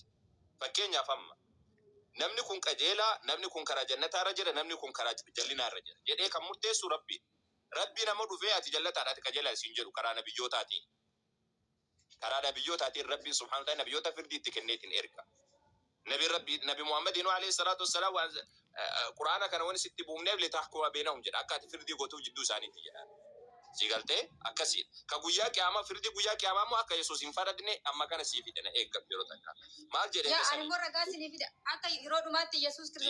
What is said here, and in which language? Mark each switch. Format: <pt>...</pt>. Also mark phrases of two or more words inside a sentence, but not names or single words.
<om>Fakkeenyaaf amma namni kun qajeelaa, namni kun karaa jannataarra jira, namni kun karaa jallinaarra jira. Jedhee kan murteessu Rabbi. Rabbi nama dhufee ati jallataadha ati qajeelaa isin jedhu karaa nabiyyootaati. Karaa nabiyyootaati Rabbi</om> <ar>سبحانه وتعالى</ar> <om>nabiyyoota firdii itti kenneetiin erga. Nabi Muhammad</om> <ar>عليه الصلاة والسلام</ar> <om>Qur'aana kana wani sitti buufneef</om> <ar>لتحكم بينهم</ar> <om>jedha. Akka ati firdii gootuuf jidduu isaaniitti jedha. Sigaltee akkasii. Ka guyyaa qiyaamaa firdii guyyaa qiyaamaa immoo akka Yesuus hin faradne amma kana sii fidana eeggatu yeroo takka. Maal jedhee yaa ani immoo ragaa sinii fida. Akka yeroo dhumaatti Yesuus Kiristoos</om>